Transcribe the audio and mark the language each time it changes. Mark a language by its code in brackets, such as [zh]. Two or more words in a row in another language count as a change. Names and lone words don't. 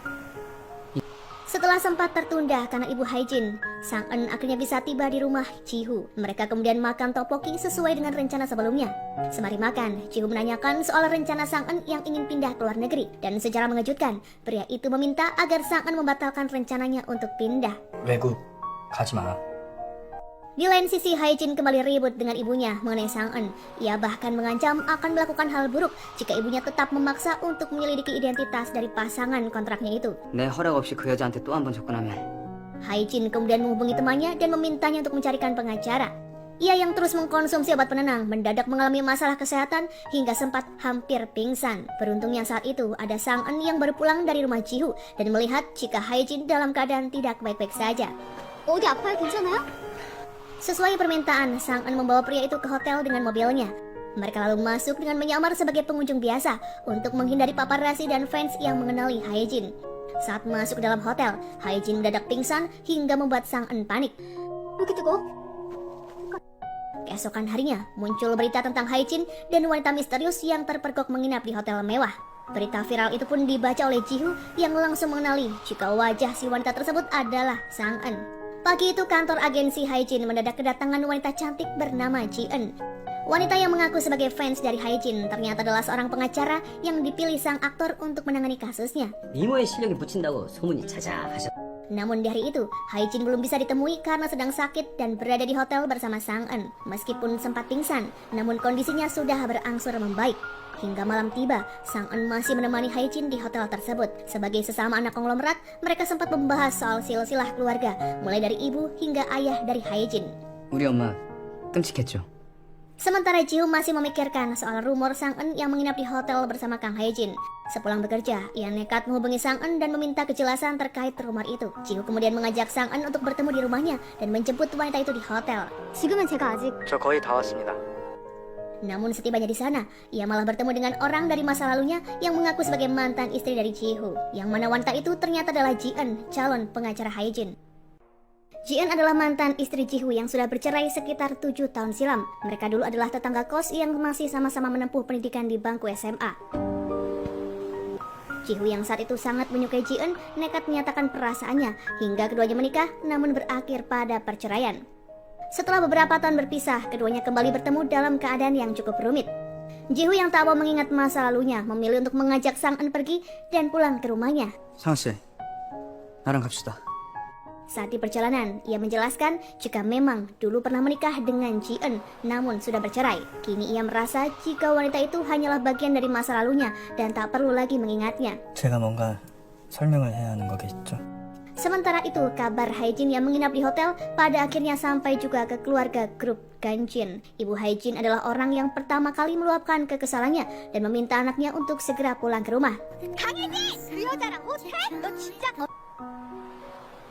[id] Setelah sempat tertunda karena Ibu Hae-jin, Sang En akhirnya bisa tiba di rumah Ji-hu. Mereka kemudian makan tteokbokki sesuai dengan rencana sebelumnya. Sembari makan, Ji-hu menanyakan soal rencana Sang En yang ingin pindah ke luar negeri. Dan secara mengejutkan, pria itu meminta agar Sang En membatalkan rencananya untuk pindah. [ko] 외국 가지 마. [id] Di lain sisi, Hae-jin kembali ribut dengan ibunya mengenai Sang En. Ia bahkan mengancam akan melakukan hal buruk jika ibunya tetap memaksa untuk menyelidiki identitas dari pasangan kontraknya itu. [ko] 내 허락 없이 그 여자한테 또 한 번 접근하면 [id] Hae-jin kemudian menghubungi temannya dan memintanya untuk mencarikan pengacara. Ia yang terus mengkonsumsi obat penenang mendadak mengalami masalah kesehatan hingga sempat hampir pingsan. Beruntungnya saat itu ada Sang En yang baru pulang dari rumah Ji-hu dan melihat jika Hae-jin dalam keadaan tidak baik-baik saja. [ko] 어디 아파요? 괜찮아요? [id] Sesuai permintaan, Sang En membawa pria itu ke hotel dengan mobilnya. Mereka lalu masuk dengan menyamar sebagai pengunjung biasa untuk menghindari paparazzi dan fans yang mengenali Hae-jin. Saat masuk ke dalam hotel, Hae-jin mendadak pingsan hingga membuat Sang En panik. [ko] 왜 이렇게 뜨거워? [id] Keesokan harinya, muncul berita tentang Hae-jin dan wanita misterius yang terpergok menginap di hotel mewah. Berita viral itu pun dibaca oleh Ji-hu yang langsung mengenali jika wajah si wanita tersebut adalah Sang En. Pagi itu kantor agensi Hae-jin mendadak kedatangan wanita cantik bernama Ji-eun. Wanita yang mengaku sebagai fans dari Hae-jin ternyata adalah seorang pengacara yang dipilih sang aktor untuk menangani kasusnya. [ko] 미모의 실력이 붙인다고 소문이 자자하셨. [id] Namun di hari itu, Hae-jin belum bisa ditemui karena sedang sakit dan berada di hotel bersama Sang En. Meskipun sempat pingsan, namun kondisinya sudah berangsur membaik. Hingga malam tiba, Sang En masih menemani Hae-jin di hotel tersebut. Sebagai sesama anak konglomerat, mereka sempat membahas soal silsilah keluarga, mulai dari ibu hingga ayah dari Hae-jin. [ko] 우리 엄마 끔찍했죠. [id] Sementara Ji-hu masih memikirkan soal rumor Sang En yang menginap di hotel bersama Kang Hae-jin. Sepulang bekerja, ia nekat menghubungi Sang En dan meminta kejelasan terkait rumor itu. Ji-hu kemudian mengajak Sang En untuk bertemu di rumahnya dan menjemput wanita itu di hotel. [ko] 지금은 제가 아직 저 거의 다 왔습니다. [id] Namun setibanya di sana, ia malah bertemu dengan orang dari masa lalunya yang mengaku sebagai mantan istri dari Ji-hu. Yang mana wanita itu ternyata adalah Ji-eun, calon pengacara Hae-jin. Ji-eun adalah mantan istri Ji-hu yang sudah bercerai sekitar 7 tahun silam. Mereka dulu adalah tetangga kos yang masih sama-sama menempuh pendidikan di bangku SMA. Ji-hu yang saat itu sangat menyukai Ji-eun nekat menyatakan perasaannya hingga keduanya menikah namun berakhir pada perceraian. Setelah beberapa tahun berpisah, keduanya kembali bertemu dalam keadaan yang cukup rumit. Ji-hu yang tak mau mengingat masa lalunya memilih untuk mengajak Sang En pergi dan pulang ke rumahnya. [ko] 상아 씨, 나랑 갑시다. [id] Saat di perjalanan, ia menjelaskan jika memang dulu pernah menikah dengan Ji-eun, namun sudah bercerai. Kini ia merasa jika wanita itu hanyalah bagian dari masa lalunya dan tak perlu lagi mengingatnya. [ko] 제가 뭔가 설명을 해야 하는 거겠죠? [id] Sementara itu, kabar Hae-jin yang menginap di hotel pada akhirnya sampai juga ke keluarga grup Ganjin. Ibu Hae-jin adalah orang yang pertama kali meluapkan kekesalannya dan meminta anaknya untuk segera pulang ke rumah.